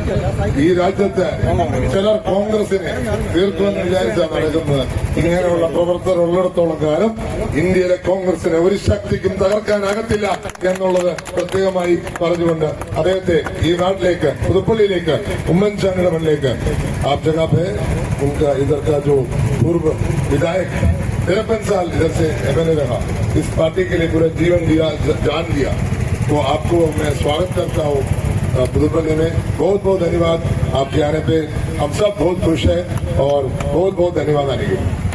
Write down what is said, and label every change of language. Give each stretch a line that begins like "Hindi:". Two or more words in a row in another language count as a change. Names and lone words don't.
Malayalam: ഈ രാജ്യത്ത് ചിലർ കോൺഗ്രസിനെ തീർക്കുമെന്ന് വിചാരിച്ചാണ് നടക്കുന്നത്. ഇങ്ങനെയുള്ള പ്രവർത്തകർ ഉള്ളിടത്തോളം കാലം ഇന്ത്യയിലെ കോൺഗ്രസിനെ ഒരു ശക്തിക്കും തകർക്കാനാകത്തില്ല എന്നുള്ളത് പ്രത്യേകമായി പറഞ്ഞുകൊണ്ട് അദ്ദേഹത്തെ ഈ നാട്ടിലേക്ക്, പുതുപ്പള്ളിയിലേക്ക്, ഉമ്മൻചാണ്ടിയുടെ മണ്ണിലേക്ക്
Hindi: आप जगह पे उनका इधर का जो पूर्व विधायक 53 साल इधर से एमएलए रहा, इस पार्टी के लिए पूरा जीवन दिया, जान दिया, तो आपको मैं स्वागत करता हूँ पुदुपल्ली में. बहुत बहुत धन्यवाद आपके आने पे. हम सब बहुत खुश हैं और बहुत बहुत धन्यवाद आने के.